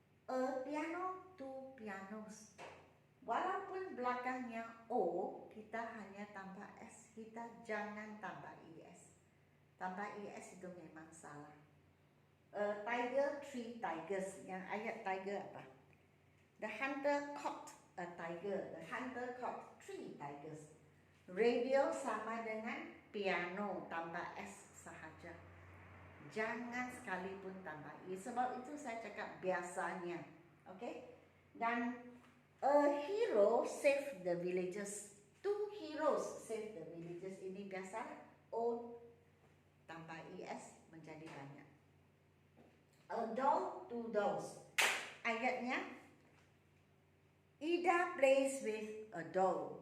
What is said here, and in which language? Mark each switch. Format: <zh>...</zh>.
<en>A piano, 2 pianos.</en> <ms>Walaupun belakangnya O, kita hanya tambah S. Kita jangan tambah IS. Tambah IS itu memang salah.</ms> <en>A tiger, 3 tigers.</en> <ms>Yang ayat tiger apa?</ms> <en>The hunter caught a tiger. The hunter caught 3 tigers.</en> <ms>Radio sama dengan piano, tambah S sahaja. Jangan sekalipun tambah I. Sebab itu saya cakap biasanya. Okay? Dan</ms> <en>a hero saved the villagers. 2 heroes saved the villagers.</en> <ms>Ini biasa. O tambah IS menjadi banyak.</ms> <en>A doll, 2 dolls.</en> <ms>Ayatnya</ms> <en>Ida plays with a doll.</en>